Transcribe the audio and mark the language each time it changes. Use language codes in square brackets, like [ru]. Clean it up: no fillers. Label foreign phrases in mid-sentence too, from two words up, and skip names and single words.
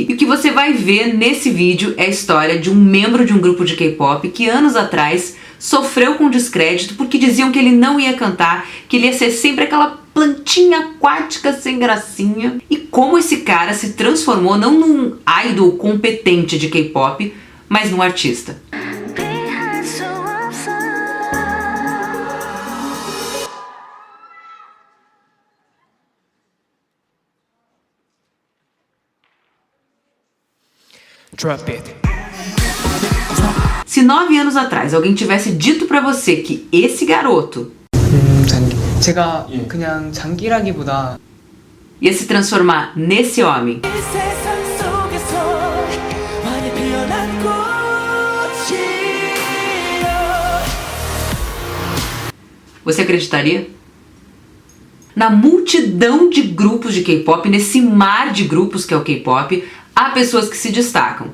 [pt] E o que você vai ver nesse vídeo é a história de um membro de um grupo de K-pop que anos atrás sofreu com descrédito porque diziam que ele não ia cantar, que ele ia ser sempre aquela plantinha aquática sem gracinha. E como esse cara se transformou não num idol competente de K-pop, mas num artista. [en] Drop it. [pt] Se 9 anos atrás alguém tivesse dito pra você que esse garoto [ko] 제가 그냥 장기라기보다 [pt] ia se transformar nesse homem, você acreditaria? Na multidão de grupos de K-pop, nesse mar de grupos que é o K-pop, há pessoas que se destacam.